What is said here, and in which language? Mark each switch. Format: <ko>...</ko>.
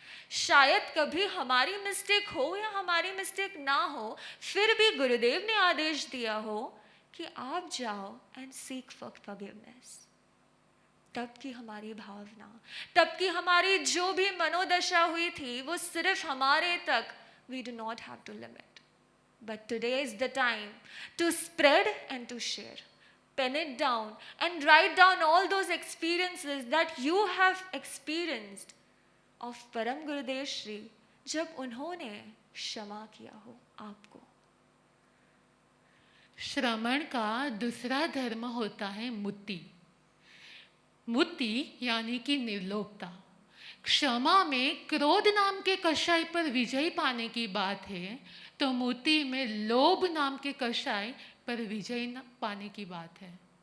<hi>शायद कभी हमारी मिस्टेक हो या हमारी मिस्टेक ना हो, फिर भी गुरुदेव ने आदेश दिया हो कि आप जाओ</hi> <en>And seek for forgiveness.</en> <hi>तब की हमारी भावना, तब की हमारी जो भी मनोदशा हुई थी, वो सिर्फ हमारे तक,</hi> <en>we do not have to limit. But today is the time to spread and to share. Pen it down and write down all those experiences that you have experienced of परम गुरुदेव श्री,</en> <hi>जब उन्होंने क्षमा किया हो आपको। श्रमण का दूसरा धर्म होता है मुक्ति। मुक्ति यानी कि निर्लोभता। क्षमा में क्रोध नाम के कषाय पर विजय पाने की बात है, तो मुक्ति में लोभ नाम के कषाय पर विजय पाने की बात है।</hi>